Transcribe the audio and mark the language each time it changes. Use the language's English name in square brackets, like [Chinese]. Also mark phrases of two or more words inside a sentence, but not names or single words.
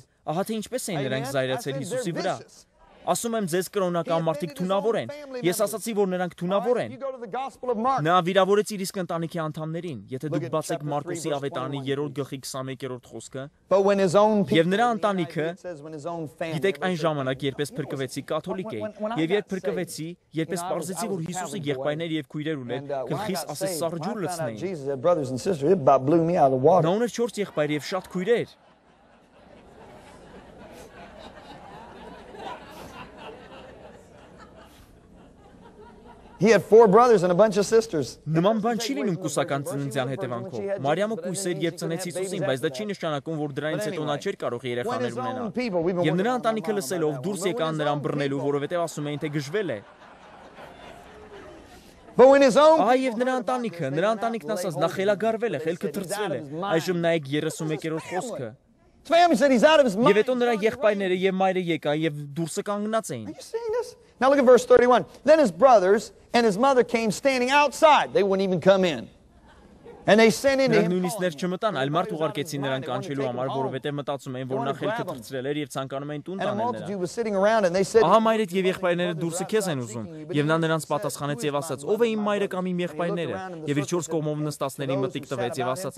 [Armenian] Ահա թե ինչպես էին նրանք զայրացել Հիսուսի վրա։ Ասում եմ ձեզ, կրոնական մարդիկ թունավոր են։ Ես ասացի, որ նրանք թունավոր են։ Նա վիրավորեց իր իսկ ընտանիքի անդամներին։ Եթե դուք բացեք Մարկոսի ավետարանի 3-րդ գլխի 21-րդ խոսքը, եւ նրա ընտանիքը, գիտեք այն ժամանակ, երբ ես փրկվեցի, կաթոլիկ էի, եւ երբ փրկվեցի, երբ ես պարզեցի, որ Հիսուսը եղբայրներ եւ քույրեր ուներ, գլխիս ասես սառը ջուր լցնեին։ Նա ուներ 4 եղբայր եւ շատ քույրեր։ [English] He had 4 brothers and a bunch of sisters. [Armenian] Նման բան չի լինում կուսական ծննդյան հետևանքով։ Մարիամը կույս էր եւ ծնեց Հիսուսին, բայց դա չի նշանակում, որ դրանից հետո նա չէր կարող երեխաներ ունենալ։ Եվ նրա ընտանիքը լսելով դուրս եկան նրան բռնելու, որովհետեւ ասում էին, թե գժվել է։ Եվ նրա ընտանիքն ասաց, նա խելագարվել է, խելքը թրծվել է։ Այժմ նայեք 31-րդ խոսքը։ Եվ հետո նրա եղբայրները եւ մայրը եկան եւ դուրսը կանգնած էին։ [English] Now look at verse 31. Then his brothers and his mother came standing outside. They wouldn't even come in. And they sent in him. [Armenian] Նույնիսկ ներ չմտան, այլ մարդ ուղարկեցին նրան կանչելու համար, որովհետև մտածում էին, որ նա խելքը թրծրել էր եւ ցանկանում էին տուն տանել նրան։ Ահա մայրդ եւ եղբայրները դուրսը քեզ են ուզում։ Եվ նա նրանց պատասխանեց եւ ասաց. ով է իմ մայրը կամ իմ եղբայրները։ Եվ իր 4 կողմով նստածներին մտիկ տվեց եւ ասաց.